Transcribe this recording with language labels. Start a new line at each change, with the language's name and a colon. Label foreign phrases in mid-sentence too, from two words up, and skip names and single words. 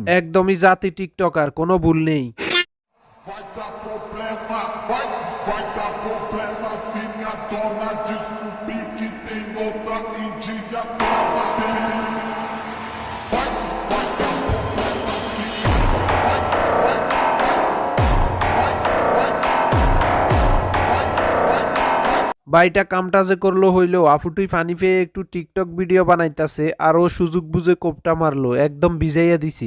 Bangla: একদমই জাতি টিকটকার, কোনো ভুল নেই।
Portuguese: Vai dar problema se minha dona descobrir que tem outra india pra bater. Vai dar problema se
Bangla: বাইটা কামটা যে করলো হইলো, আফুটুই ফানি পেয়ে একটু টিকটক ভিডিও বানাইতাছে আর ও সুযোগ বুঝে কোপটা মারলো, একদম ভিজাইয়া দিছি।